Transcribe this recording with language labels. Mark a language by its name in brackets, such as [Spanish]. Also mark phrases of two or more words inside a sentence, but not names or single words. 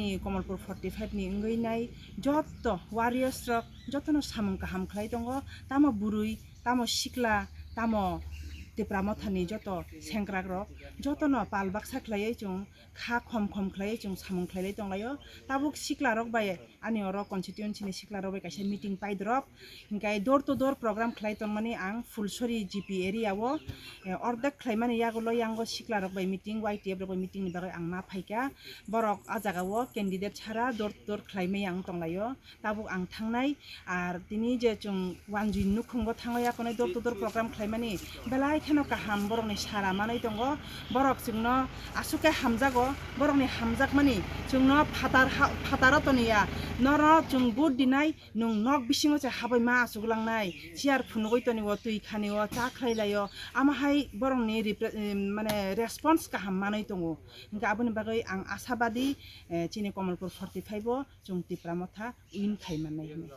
[Kok Borok] कमलपुर 45 नि इंगैनाय जत्त वारियर्स रक जत्तनो सामुं काहाम खलाय दंगो तामो बुरुय तामो सिक्ला तामो तिप्रामथानि जत सेंग्रा रक जतनो पालबाक साख्लायै जों खा खम खम खलायै जों सामुं खलायै दंलायो ताबुक सिक्ला रक बाय आनि अर कन्स्टिट्युएन्सिनि सिक्ला रक बाय कासे मिटिं पाइद्रप इंकाय [English] door to door program [Kok Borok] खलाय तंमानि आं फुलसरी जीपी एरियावो अर्धेक खलायमानि यागुलो यांगो सिक्ला रक बाय मिटिं वाइटिएफ रक बाय मिटिं नि बागै आं मा फायका बरक आजागावो कैंडिडेट छारा [English] door to door [Kok Borok] खलायमै आं दंलायो ताबुक आं थांनाय आर दिनि जे जों वानजुन नुखुंगो थांलाया कोनै [English] door to door program [Kok Borok] खलायमानि बेलाय खेनो काहाम बरकनि सारा मानै दंगो बरक जोंनो आसुके हामजागो बरकनि हामजाक मानि जोंनो फातारतनिया नर जों बुट दिनाय नों नक बिसिङो जे हाबाय मा आसुगलांनाय सियार फुनुगैतनिव तुइ खानिव चा खलायलायो आमाहाय बरकनि माने रेसपन्स काहाम मानै दंगो गाबोन बागै आं आशाबादी चिनि कमलपुर 45 जों तिप्रामथा उइन खायमानाय